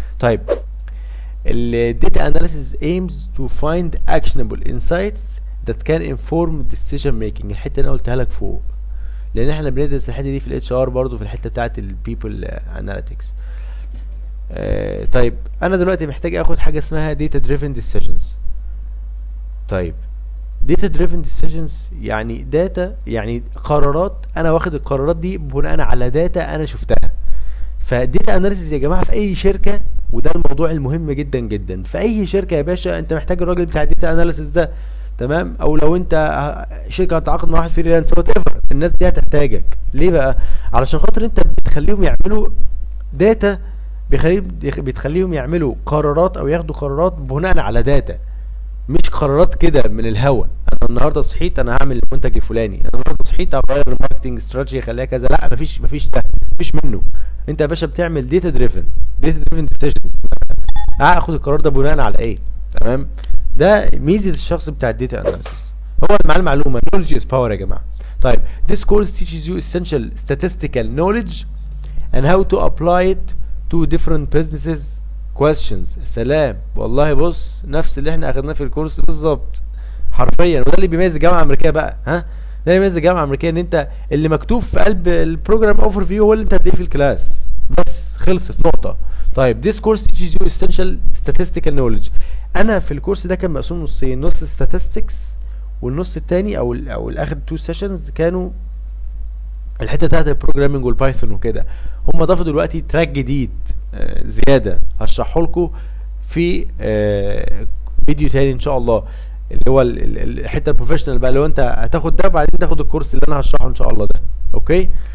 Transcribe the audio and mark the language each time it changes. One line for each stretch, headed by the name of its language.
Arabic: طيب الداتا اناليسيس
English: aims to find actionable insights that can inform decision making.
Arabic: الحته اللي انا قلتها لك فوق، لان احنا بندرس الحته دي في الاتش ار برضه في الحته بتاعه البيبل اناليتكس. طيب انا دلوقتي محتاج اخد حاجه اسمها
English: data driven decisions.
Arabic: طيب
English: data driven decisions
Arabic: يعني داتا، يعني قرارات، انا واخد القرارات دي بناء على داتا انا شفتها. فالداتا اناليسيس يا جماعه في اي شركه، وده الموضوع المهم جدا جدا، في اي شركه يا باشا انت محتاج الراجل بتاع الداتا اناليسيس ده، تمام. او لو انت شركه هتتعاقد مع واحد فريلانس وات ايفر، الناس دي هتحتاجك. ليه بقى؟ علشان خاطر انت بتخليهم يعملوا داتا، بتخليهم يعملوا قرارات او ياخدوا قرارات بناء على داتا، مش قرارات كده من الهوا. انا النهارده صحيت انا هعمل المنتج الفلاني، انا النهارده صحيت هغير الماركتنج استراتيجي اخليها كذا. لا، مفيش ده، مفيش منه. انت يا باشا بتعمل داتا دريفن ديسيجنز. هاخد القرار ده بناء على ايه؟ تمام. ده ميزه الشخص بتاع الداتا اناليسيس، هو مع المعلومه.
English: knowledge is power
Arabic: يا جماعه. طيب
English: this course teaches you essential statistical knowledge and how to apply it to different businesses questions.
Arabic: سلام والله، بص نفس اللي احنا اخدناه في الكورس بالظبط حرفيا. وده اللي بيميز الجامعه الامريكيه بقى، ها، ده اللي بيميز الجامعه الامريكيه، ان انت اللي مكتوب في قلب البروجرام اوفر فيو هو اللي انت هتلاقيه في الكلاس بس، خلصت نقطه. طيب
English: this course teaches you essential statistical knowledge.
Arabic: انا في الكورس ده كان مقسوم نصين، نص statistics والنص التاني او الاخر 2 سيشنز كانوا الحته بتاعت البروجرامنج والبايثون وكده. هم ضافوا دلوقتي تراك جديد زياده هشرحه لكم في فيديو تاني ان شاء الله، اللي هو الحته البروفيشنال بقى. لو انت هتاخد ده بعدين تاخد الكورس اللي انا هشرحه ان شاء الله ده، اوكي.